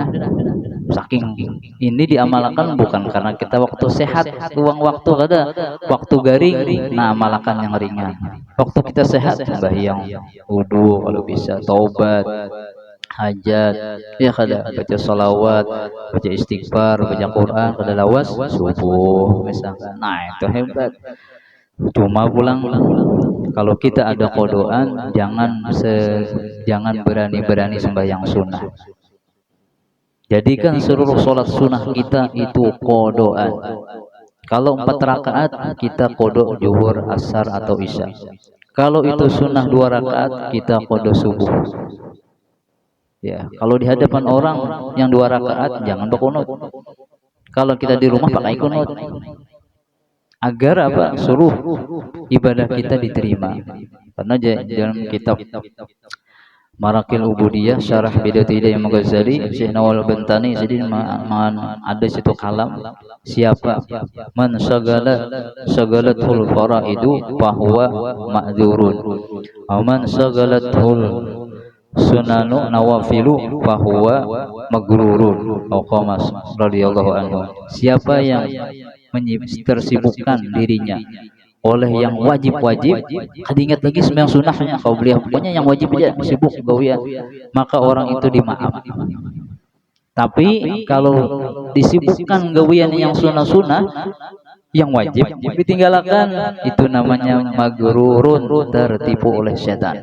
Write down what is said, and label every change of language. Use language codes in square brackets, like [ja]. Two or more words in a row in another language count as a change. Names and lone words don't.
[id] Saking ini diamalkan bukan karena kita waktu sehat, luang waktu ada, waktu garing, nah amalkan yang ringan. Waktu kita sehat, sembahyang, wudu kalau bisa, taubat, hajat, ya kada baca salawat, baca istighfar, baca Quran, kada lawas subuh misalkan. Nah itu hebat. Cuma pulang kalau kita ada kodoan, jangan berani-berani sembahyang sunnah. Jadikan seluruh sholat sunnah kita itu kodoan. Kalau 4 rakaat kita kodok zuhur, asar atau isya. Kalau itu sunnah 2 rakaat kita kodok subuh. Ya, kalau di hadapan orang yang 2 rakaat jangan berkunut. Kalau kita di rumah pakai kunut. Agar apa? Suruh ibadah kita diterima. Karena dalam kitab Marakil Ubudiyah Syarah Bidatul Hidayah Al-Ghazali Syekh Nawal Bantani jadi ada situ kalam siapa [ar] من شغلته الفرائض فهو معذور و من شغلته السنن النوافل فهو مغرور [id] Qamas [ar] رضي الله عنه. [id] Siapa yang tersibukkan dirinya oleh yang wajib-wajib, ingat lagi sembahyang sunahnya kau beliau, pokoknya yang wajib aja sibuk gawian, maka orang itu dimaaf. Tapi kalau disibukkan gawian yang sunah-sunah, yang wajib ditinggalkan, itu namanya magrurun, tertipu oleh setan.